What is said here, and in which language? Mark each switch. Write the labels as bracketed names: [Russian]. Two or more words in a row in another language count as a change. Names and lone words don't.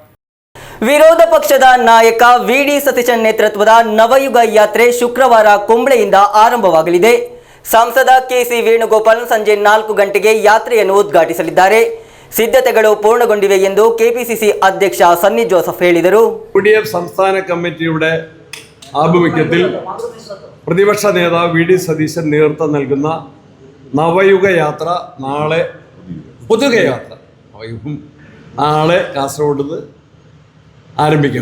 [Kannada] ವಿರೋಧ ಪಕ್ಷದ ನಾಯಕ VD ಸತೀಶನ್ ನೇತೃತ್ವದ ನವಯುಗ ಯಾತ್ರೆ ಶುಕ್ರವಾರ ಕುಂಬ್ಳೆಯಿಂದ ಆರಂಭವಾಗಲಿದೆ. ಸಂಸದ KC ವೇಣುಗೋಪಾಲ್ ಸಂಜೆ 4 ಗಂಟೆಗೆ ಯಾತ್ರೆಯನ್ನು ಉದ್ಘಾಟಿಸಲಿದ್ದಾರೆ. ಸಿದ್ಧತೆಗಳು ಪೂರ್ಣಗೊಂಡಿವೆ ಎಂದು KPCC ಅಧ್ಯಕ್ಷ ಸನ್ನಿ ಜೋಸೆಫ್ ಹೇಳಿದರು. [Malayalam] UDF സംസ്ഥാന കമ്മിറ്റിയുടെ ആഭിമുഖ്യത്തിൽ പ്രതിപക്ഷ നേതാവ് VD സതീശൻ നേതൃത്വം നൽകുന്ന നവയുഗ യാത്ര നാളെ, പൊതുക യാത്ര നാളെ കാസർഗോഡ് നിന്ന് ആരംഭിക്കും.